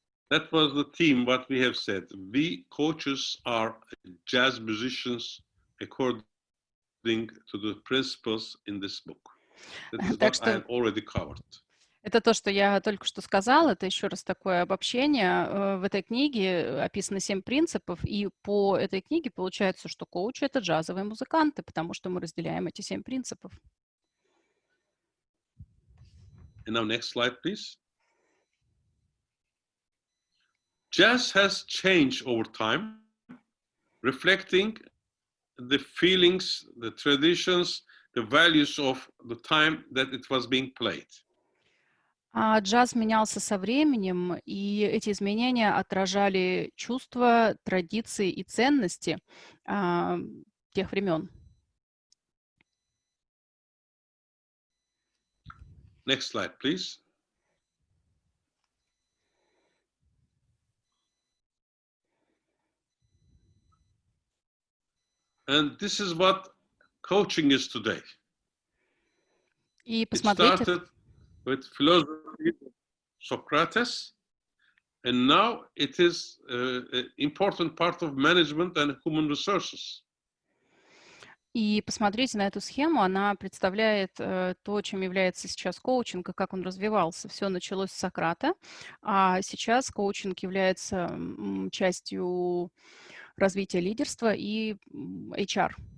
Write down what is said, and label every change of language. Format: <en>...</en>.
<en>That was the theme, what we have said. We coaches are jazz musicians according to the principles in this book. That is what I have already covered.</en> <ru>Это то, что я только что сказала. Это еще раз такое обобщение. В этой книге описано 7 принципов, и по этой книге получается, что коучи — это джазовые музыканты, потому что мы разделяем эти 7 принципов.</ru> <en>And now next slide, please. Jazz has changed over time, reflecting the feelings, the traditions, the values of the time that it was being played.</en> <ru>Джаз менялся со временем, и эти изменения отражали чувства, традиции и ценности тех времен.</ru> <en>Next slide, please. And this is what coaching is today.</en> <ru>И</ru> <en>It</en> <ru>посмотрите,</ru> <en>started with philosophy of Socrates, and now it is an important part of management and human resources.</en> <ru>на эту схему. Она представляет то, чем является сейчас коучинг и как он развивался. Все началось с Сократа, а сейчас коучинг является частью развития лидерства и HR.</ru>